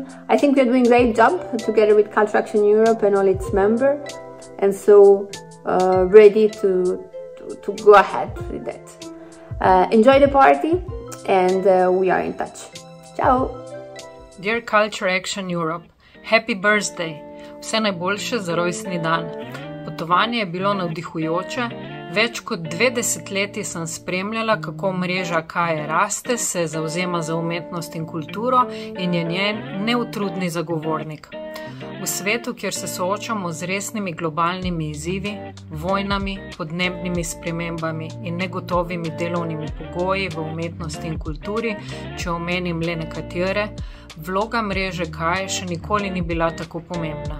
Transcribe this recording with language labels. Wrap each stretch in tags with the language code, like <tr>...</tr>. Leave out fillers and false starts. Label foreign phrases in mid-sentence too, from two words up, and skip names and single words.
<en>I think we're doing a great job together with Culture Action Europe and all its members, and so ready to go ahead with that. Enjoy the party, and we are in touch. Ciao! Dear Culture Action Europe, happy birthday!</en> <sl>Vse najboljše za rojstni dan. Potovanje je bilo navdihujoče. Več kot 2 desetletji sem spremljala, kako mreža KAE raste, se zavzema za umetnost in kulturo in je njen neutrudni zagovornik. V svetu, kjer se soočamo z resnimi globalnimi izzivi, vojnami, podnebnimi spremembami in negotovimi delovnimi pogoji v umetnosti in kulturi, če omenim le nekatere, vloga mreže KAE še nikoli ni bila tako pomembna.</sl>